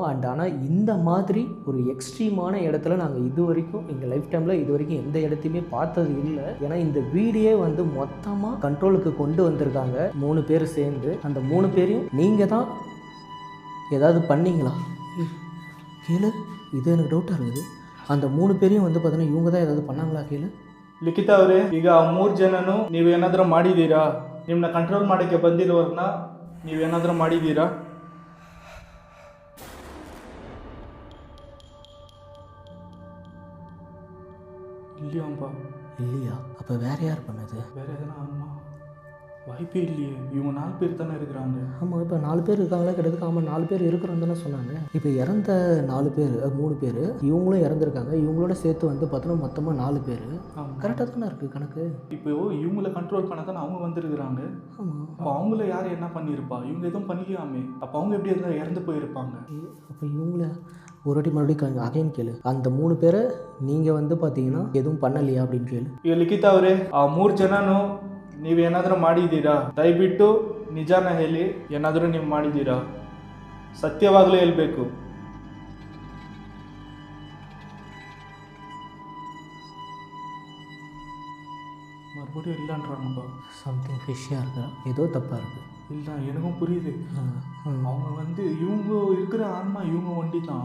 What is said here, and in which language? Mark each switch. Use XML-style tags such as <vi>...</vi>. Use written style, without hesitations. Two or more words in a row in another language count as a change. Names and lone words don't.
<ta>ஆனால் இந்த மாதிரி ஒரு எக்ஸ்ட்ரீமான இடத்துல நாங்கள் இது வரைக்கும் எங்கள்</ta> <en>life time</en> <ta>இது வரைக்கும் எந்த இடத்தையுமே பார்த்தது இல்லை. ஏன்னா இந்த வீடியோ வந்து மொத்தமாக கண்ட்ரோலுக்கு கொண்டு வந்திருக்காங்க 3 பேர் சேர்ந்து. அந்த 3 பேரையும் நீங்கள் தான் ஏதாவது பண்ணீங்களா? கீழே இது எனக்கு டவுட்டாக இருக்குது. அந்த 3 பேரையும் வந்து பார்த்தீங்கன்னா இவங்க தான் ஏதாவது பண்ணாங்களா ಕೀಳು?</ta> <kn>ಲಿಖಿತ ಅವರೇ, ಈಗ ಆ 3 ಜನನು ನೀವೇನಾದರೂ ಮಾಡಿದ್ದೀರಾ? ನಿಮ್ಮನ್ನ ಕಂಟ್ರೋಲ್ ಮಾಡೋಕ್ಕೆ ಬಂದಿರೋರನ್ನ ನೀವೇನಾದರೂ ಮಾಡಿದ್ದೀರಾ?</kn> <ta>இல்லையாம்பா. இல்லையா? அப்போ வேறு யார் பண்ணது? வேறு எதனா ஆமா வாய்ப்பே இல்லையே. இவங்க 4 பேர் தானே இருக்கிறாங்க. ஆமாம், இப்போ 4 பேர் இருக்காங்களா கிட்டத்தட்ட? ஆமாம், 4 பேர் இருக்கிறோம் தானே சொன்னாங்க. இப்போ இறந்த 4 பேர் 3 பேர் இவங்களும் இறந்துருக்காங்க. இவங்களோட சேர்த்து வந்து பார்த்தோன்னா மொத்தமாக 4 பேர். கரெக்டாக தானே இருக்குது கணக்கு. இப்போ இவங்களை கண்ட்ரோல் பண்ண தானே அவங்க வந்துருக்குறாங்க. ஆமாம். அப்போ அவங்கள யார் என்ன பண்ணியிருப்பா? இவங்க எதுவும் பண்ணலையாமே. அப்போ அவங்க எப்படி இருந்தால் இறந்து போயிருப்பாங்க? அப்போ இவங்கள ஒரு வாட்டி மறுபடியும் அகைன் கேளு. அந்த 3 பேரை நீங்கள் வந்து பார்த்தீங்கன்னா எதுவும் பண்ணலையா அப்படின்னு கேளு.</ta> <kn>ಈಗ ಲಿಖಿತ ಅವರೇ, ಆ 3 ಜನನು ನೀವೇನಾದರೂ ಮಾಡಿದ್ದೀರಾ? ದಯವಿಟ್ಟು ನಿಜಾನ ಹೇಳಿ. ಏನಾದರೂ ನೀವು ಮಾಡಿದ್ದೀರಾ? ಸತ್ಯವಾಗಲೂ ಹೇಳಬೇಕು.</kn> <ta>மறுபடியும் இல்லைன்றாங்கப்பா.</ta> <en>something fishy</en> <ta>இருக்கா? ஏதோ தப்பாக இருக்குது. இல்லை, எனக்கும் புரியுது. அவங்க வந்து இவங்க இருக்கிற ஆன்மா இவங்க ஒண்டி தான்.</ta>